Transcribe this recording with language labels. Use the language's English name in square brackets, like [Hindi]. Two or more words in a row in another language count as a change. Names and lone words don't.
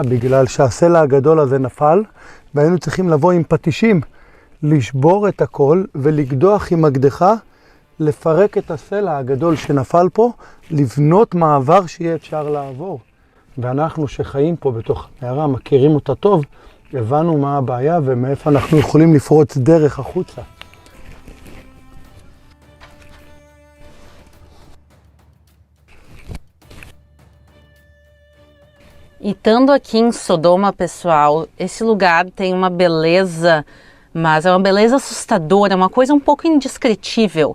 [Hebrew] בגלל שהסלע הגדול הזה נפל והיינו צריכים לבוא עם פטישים, לשבור את הכל ולקדוח עם מקדחה, לפרק את הסלע הגדול שנפל פה, לבנות מעבר שיהיה אפשר לעבור. ואנחנו שחיים פה בתוך המערה, מכירים אותה טוב, הבנו מה הבעיה ומאיפה אנחנו יכולים לפרוץ דרך החוצה. [Portuguese] E estando aqui em Sodoma, pessoal, esse lugar tem uma beleza, mas é uma beleza assustadora, uma coisa um pouco indescritível.